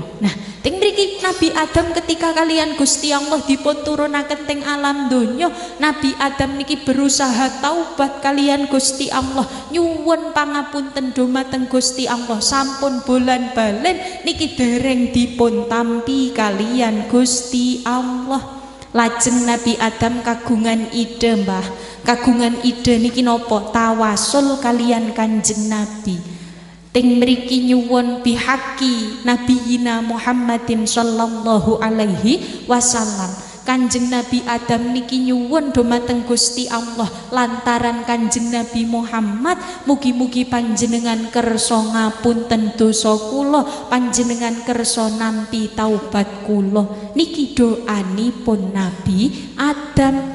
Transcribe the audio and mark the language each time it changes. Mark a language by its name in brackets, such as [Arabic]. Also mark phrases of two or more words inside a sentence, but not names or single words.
[Javanese] Nah, teng mriki Nabi Adam ketika kalian Gusti Allah dipun turunaken teng alam dunya, Nabi Adam niki berusaha taubat kalian Gusti Allah, nyuwun pangapunten dumateng Gusti Allah, sampun bolan balen niki dereng dipun tampi kalian Gusti Allah. Lajeng Nabi Adam kagungan ide Mbah, kagungan ide niki napa? Tawasul kalian Kanjeng Nabi. Ting mriki nyuwun [Arabic] bihaqi nabiyina Muhammadin sallallahu alaihi wasallam. [Javanese] Kanjeng Nabi Adam niki nyuwun dumateng Gusti Allah lantaran Kanjeng Nabi Muhammad mugi-mugi panjenengan kersa ngapunten dosa kula, panjenengan kersa nampi taubat kula. Niki doanipun Nabi Adam.